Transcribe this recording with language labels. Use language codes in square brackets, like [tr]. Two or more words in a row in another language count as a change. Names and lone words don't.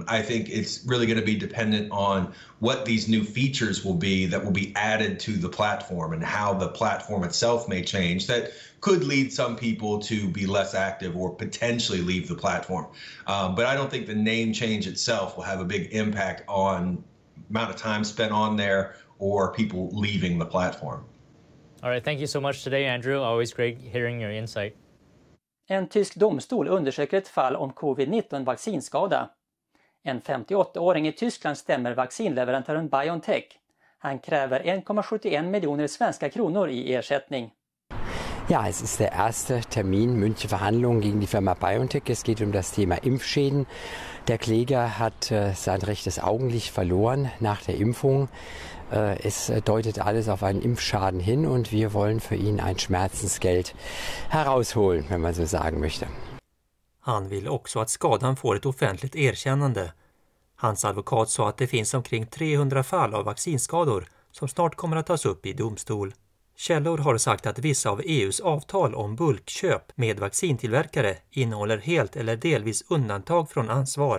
[en] I think it's really going to be dependent on what these new features will be that will be added to the platform and how the platform itself may change that could lead some people to be less active or potentially leave the platform. But I don't think the name change itself will have a big impact on, amount of time spent on there or people leaving the platform. All right, thank you so much today, Andrew. Always great hearing your insight. [sv] En tysk domstol undersöker ett fall om covid-19 vaccinskada. En 58-åring i Tyskland stämmer vaccinleverantören BioNTech. Han kräver 1,71 miljoner svenska kronor i ersättning. [de] Ja, es ist der erste Termin, mündliche Verhandlungen gegen die Firma BioNTech. Es geht um das Thema Impfschäden. Der Kläger hat sein rechtes Augenlicht verloren nach der Impfung. Es deutet alles auf einen Impfschaden hin und wir wollen für ihn ein Schmerzensgeld herausholen, wenn man so sagen möchte. [sv] Han vill också att skadan får ett offentligt erkännande. Hans advokat sa att det finns omkring 300 fall av vaccinskador som snart kommer att tas upp i domstol. Källor har sagt att vissa av EUs avtal om bulkköp med vaccintillverkare innehåller helt eller delvis undantag från ansvar.